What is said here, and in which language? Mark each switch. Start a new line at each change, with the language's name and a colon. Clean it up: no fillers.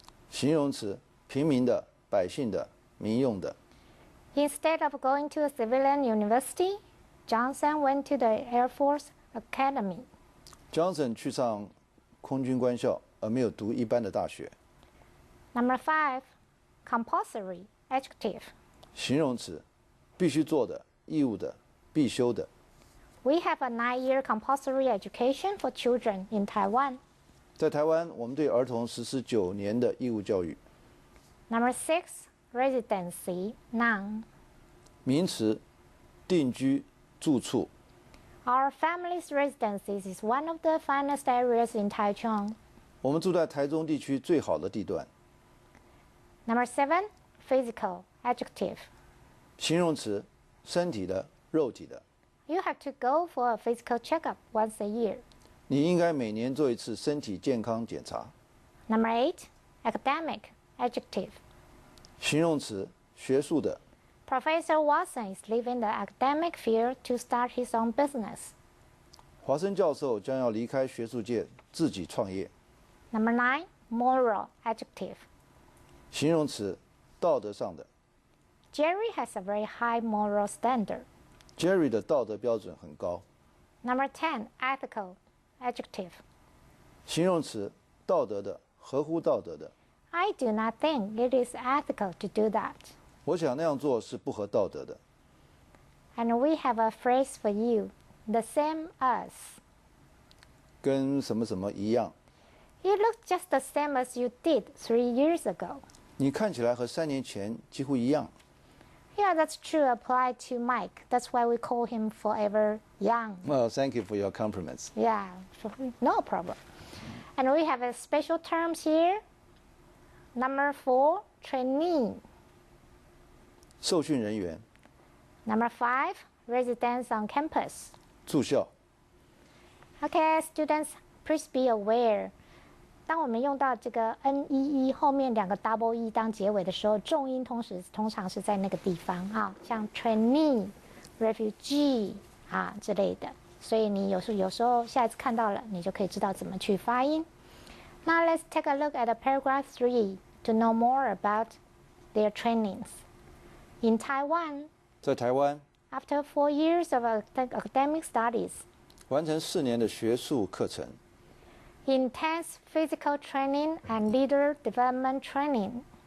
Chinese: 形容词，平民的、百姓的、民用的。
English: Instead of going to a civilian university, Johnson went to the Air Force Academy.
Chinese: Johnson 去上空军官校，而没有读一般的大学。
English: Number 5, compulsory, adjective.
Chinese: 形容词，必须做的、义务的、必修的。
English: We have a 9-year compulsory education for children in Taiwan.
Chinese: 在台湾，我们对儿童实施9年的义务教育。
English: Number 6, residency, noun.
Chinese: 名词，定居、住处。
English: Our family's residences is one of the finest areas in Taichung.
Chinese: 我们住在台中地区最好的地段。
English: Number 7, physical, adjective.
Chinese: 形容词，身体的、肉体的。
English: You have to go for a physical checkup once a year.
Chinese: 你应该每年做一次身体健康检查。
English: Number 8, academic, adjective.
Chinese: 形容词，学术的。
English: Professor Watson is leaving the academic field to start his own business.
Chinese: 华生教授将要离开学术界，自己创业。
English: Number 9, moral, adjective.
Chinese: 形容词，道德上的。
English: Jerry has a very high moral standard.
Chinese: Jerry 的道德标准很高。
English: Number 10, ethical, adjective.
Chinese: 形容词，道德的，合乎道德的。
English: I do not think it is ethical to do that.
Chinese: 我想那样做是不合道德的。
English: And we have a phrase for you, the same as.
Chinese: 跟什么什么一样。
English: You look just the same as you did 3 years ago.
Chinese: 你看起来和3年前几乎一样。
English: Yeah, that's true. Applied to Mike. That's why we call him forever young. Well, thank you for your compliments. Yeah, no problem. And we have a special terms here. Number 4, trainee.
Chinese: 受训人员。
English: Number 5, residents on campus.
Chinese: 住校。
English: Okay, students, please be aware.
Chinese: 当我们用到这个 NEE 后面2个
English: double E
Chinese: 当结尾的时候，重音通常是在那个地方啊，像 trainee、refugee 啊之类的。所以你有时候下一次看到了，你就可以知道怎么去发音。
English: Now let's take a look at paragraph 3 to know more about their trainings. In Taiwan,
Chinese: 在台湾，
English: after 4 years of academic studies,
Chinese: 完成4年的学术课程。
English: intense physical training and leader development training,